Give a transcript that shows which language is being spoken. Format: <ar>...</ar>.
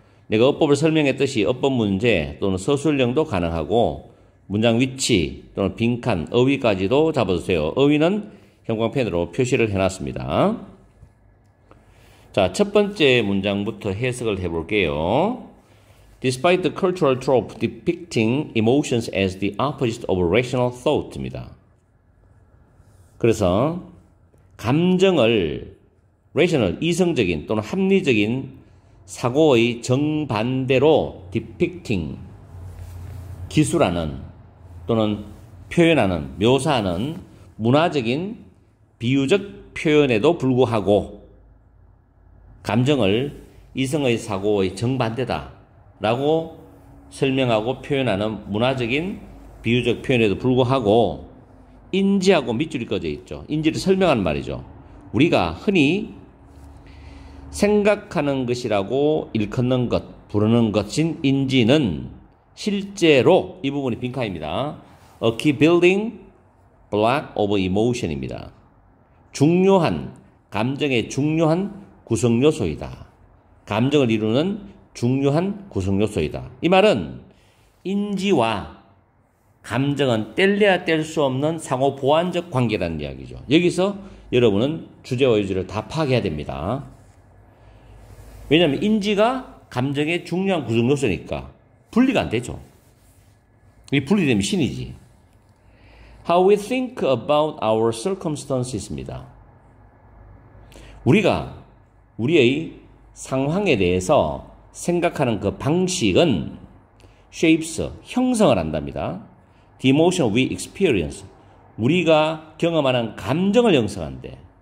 <ko>내가 어법을 설명했듯이 어법 문제 또는 서술형도 가능하고 문장 위치 또는 빈칸, 어휘까지도 잡아주세요. 어휘는 형광펜으로 표시를 해놨습니다. 자, 첫 번째 문장부터 해석을 해볼게요.</ko> <en>Despite the cultural trope depicting emotions as the opposite of rational thought</en> <ko>입니다. 그래서 감정을 rational, 이성적인 또는 합리적인 사고의 정반대로 depicting, 기술하는 또는 표현하는, 묘사하는 문화적인 비유적 표현에도 불구하고 감정을 이성의 사고의 정반대다 라고 설명하고 표현하는 문화적인 비유적 표현에도 불구하고 인지하고 밑줄이 꺼져 있죠. 인지를 설명하는 말이죠. 우리가 흔히 생각하는 것이라고 일컫는 것, 부르는 것인 인지는 실제로 이 부분이 빈칸입니다.</ko> <en>A key building block of emotion</en> <ko>입니다. 중요한, 감정의 중요한 구성 요소이다. 감정을 이루는 중요한 구성 요소이다. 이 말은 인지와 감정은 뗄래야 뗄 수 없는 상호 보완적 관계라는 이야기죠. 여기서 여러분은 주제와 요지를 다 파악해야 됩니다. 왜냐하면 인지가 감정의 중요한 구성 요소니까 분리가 안 되죠. 이 분리되면 신이지.</ko> <en>How we think about our circumstances</en> <ko>입니다. 우리가 우리의 상황에 대해서 생각하는 그 방식은 shapes, 형성을 한답니다.</ko> <en>The emotion we experience,</en> <ko>우리가 경험하는 감정을 형성한대.</ko>